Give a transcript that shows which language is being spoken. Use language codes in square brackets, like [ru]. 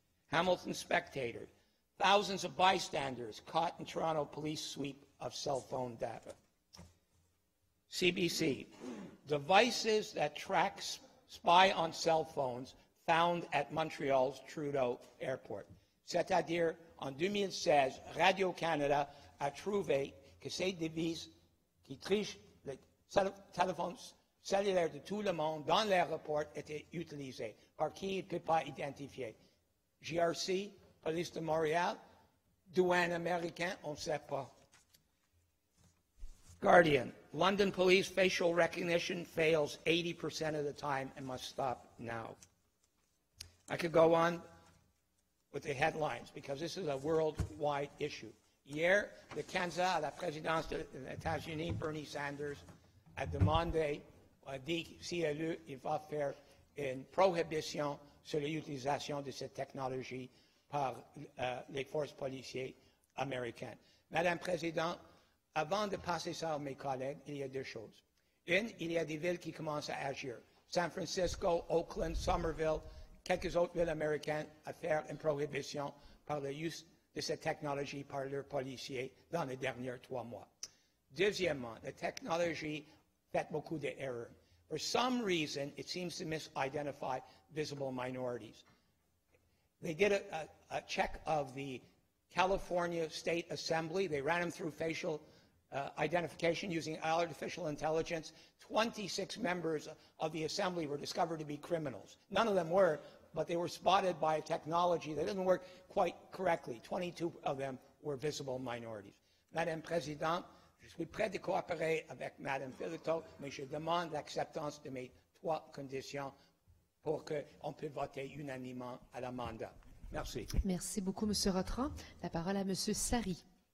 [en] Hamilton Spectator. Thousands of bystanders caught in Toronto police sweep of cell phone data. CBC. Devices that track spy on cell phones found at Montreal's Trudeau Airport. [fr] C'est-à-dire, en 2016, Radio-Canada a trouvé que ces devices qui trichent les téléphones cellulaires de tout le monde dans l'aéroport étaient utilisés. Par qui il ne peut pas identifier. GRC, Police de Montréal, douane américaine, on ne sait pas. [en] Guardian. London police facial recognition fails 80% of the time and must stop now. I could go on with the headlines because this is a worldwide issue. [fr] Hier, le candidat à la présidence des États-Unis, Bernie Sanders, a demandé, a dit si élu, il va faire une prohibition sur l'utilisation de cette technologie par les forces policières américaines. Madame la Présidente, avant de passer ça à mes collègues, il y a deux choses. Une, il y a des villes qui commencent à agir. San Francisco, Oakland, Somerville, quelques autres villes américaines à faire une prohibition par le use de cette technologie par leurs policiers dans les derniers 3 mois. Deuxièmement, la technologie fait beaucoup d'erreurs. [en] For some reason, it seems to misidentify visible minorities. They did a check of the California State Assembly. They ran them through facial identification using artificial intelligence. 26 members of the Assembly were discovered to be criminals. None of them were, but they were spotted by a technology that didn't work quite correctly. 22 of them were visible minorities. [fr] Madame la Présidente, je suis prêt de coopérer avec Madame Philito, mais je demande l'acceptance de mes 3 conditions pour qu'on puisse voter unanimement à la mandat. Merci. Merci beaucoup, M. Rotran. La parole à M. Sari.